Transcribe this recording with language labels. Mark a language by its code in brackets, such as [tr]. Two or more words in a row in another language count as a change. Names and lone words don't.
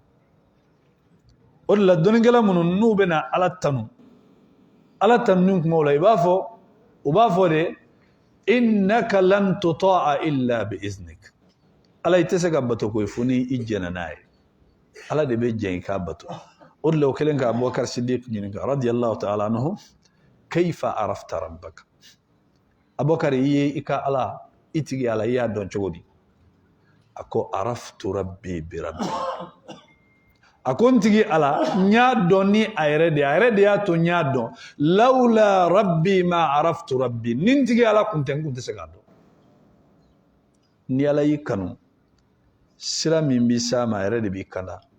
[bm] o de la dɔnnikɛla minnu n'u bɛna ala tanu ni kumaw la u b'a fɔ de [ar] إنك لن تطاع إلا بإذنك [bm] ala i tɛ se ka bato koyi fo ni i jɛna n'a ye ala de bɛ jɛn i k'a bato o de la o kɛlen ka Abubakar Sidiq ɲininka [ar] رضي الله تعالى عنه كيف عرفت ربك [bm] Abubakar i ye i ka ala i tigi ala i y'a dɔn cogo di a ko [ar] عرفت ربي بربي [bm] a ko n tigi ala n y'a dɔn ni a yɛrɛ de y'a to n y'a dɔn [ar] لولا ربي ما عرفت ربي [bm] ni n tigi ala kun tɛ n kun tɛ se k'a dɔn ni ala y'i kanu sira min b'i s'a ma a yɛrɛ de b'i kanda